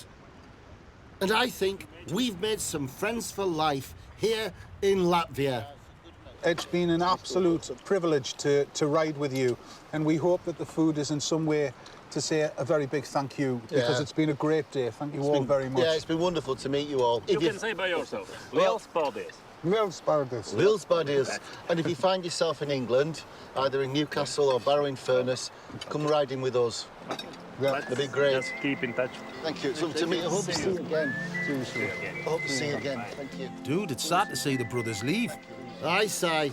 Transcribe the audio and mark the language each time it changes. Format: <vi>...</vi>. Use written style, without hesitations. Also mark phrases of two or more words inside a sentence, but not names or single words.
<en>And I think we've made some friends for life here in Latvia. It's been an absolute privilege to ride with you, and we hope that the food is in some way to say a very big thank you, because it's been a great day. Thank you all very much. Yeah, it's been wonderful to meet you all. You can say by yourself.</en> <lv>Liels paldies. Liels paldies. Liels paldies.</lv> <en>And if you find yourself in England, either in Newcastle or Barrow-in-Furness, come riding with us. Yeah. That'd be great. Just keep in touch. Thank you. It's lovely to meet you. I hope to see you again. I hope to see you again. Thank you. Dude, it's sad to see the brothers leave. Aye, Si.</en>